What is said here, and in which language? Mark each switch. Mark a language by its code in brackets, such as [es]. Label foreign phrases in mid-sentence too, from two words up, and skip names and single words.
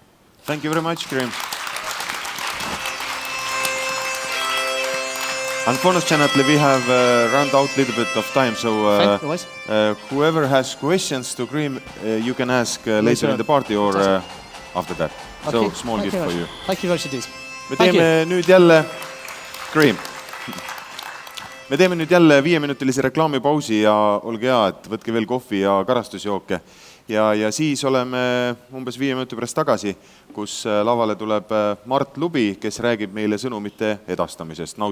[en] Thank you very much, Graham. Unfortunately, we have run out a little bit of time. So whoever has questions to Graham, you can ask later in the party or after that. So small gift for you. Thank you very much indeed. [et] Me teeme nüüd jälle, Graham. Me teeme nüüd jälle 5-minutilise reklaamipausi ja olge hea, et võtke veel kohvi ja karastusjooke. Ja siis oleme umbes 5 minuti pärast tagasi, kus lavale tuleb Mart Lubi, kes räägib meile sõnumite edastamisest.